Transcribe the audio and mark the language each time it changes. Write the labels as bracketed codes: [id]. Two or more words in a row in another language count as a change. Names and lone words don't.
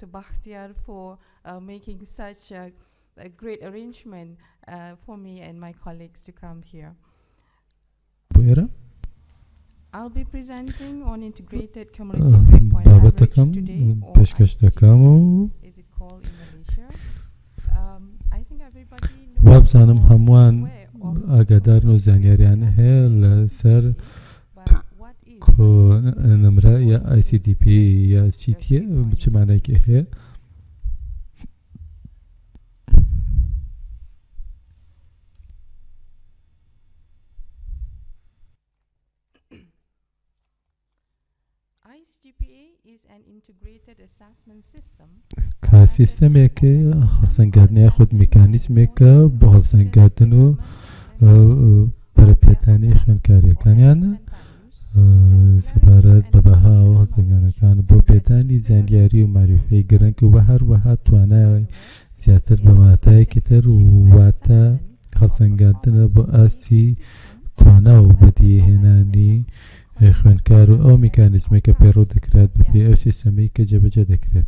[en] Bakhtiar for making such a great arrangement for me and my colleagues to come here. I'll be presenting on integrated cumulative grade point average today, or ICGPA, is it called in Malaysia. I think everybody knows. [ckb] وابزانم هەمووان ئاگادارن و زانیاریان هەیە لەسەر نمرە یا ICDP یا چیتیە چ مانایەکی هەیە. [en] ICGPA is an integrated assessment system. [ckb] کا سیستەمێکە هەڵسەنگاندنی خود میکانیزمێکە بۆ هەڵسەنگاندن و پەرەپێدانی خوێنکاریەکانیان سەبارەت بە بەها و هەڵسەنگاندنەکان بۆ پێدانی زانیاری و معرفەی گرنگ و بە هەروەها توانای زیاتر بە ماتایەکی تر واتە هەڵسەنگاندنە بۆ ئاستی توانا و بەدیهێنانی خوێنکار و ئەو میکانیزمی کە پێڕۆ دەکرێت بەپێ ئەو سیستەمەی کە جێبەجێ دەکرێت.